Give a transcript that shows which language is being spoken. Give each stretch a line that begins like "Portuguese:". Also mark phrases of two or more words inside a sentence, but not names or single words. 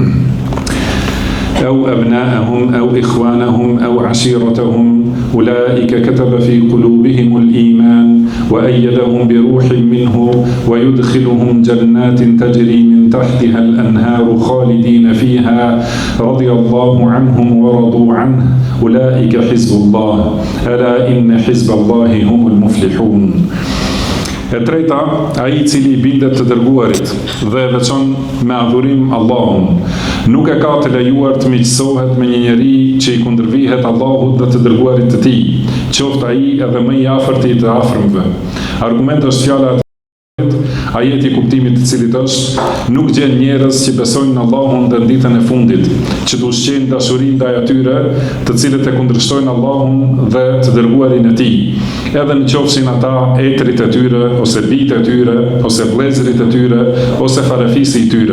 Arabic: أو أبناءهم أو إخوانهم أو عشيرتهم أولئك كتب في قلوبهم الإيمان وأيدهم بروح منه ويدخلهم جنات تجري من تحتها الأنهار خالدين فيها رضي الله عنهم ورضوا عنه أولئك حزب الله ألا إن حزب الله هم المفلحون.
Albanian: E treta, ai I cili bindet të dërguarit dhe veçon me adhurim Allahun, nuk e ka të lejuar të miqësohet me një njeri që I kundërvihet Allahut dhe të dërguarit të tij, qoftë ai edhe më I afërt I të afërmve. Argument është fjala e ajeti I kuptimit të cilit është nuk gjen njerëz që besojnë në Allahun dhe në ditën e fundit, që të ushqejnë dashuri ndaj atyre, të cilët e kundërshtojnë Allahun dhe të dërguarin e tij, edhe në qofshin ata etrit e tyre, ose bijtë e tyre, ose vëllezërit e tyre, ose farefisi I tyre.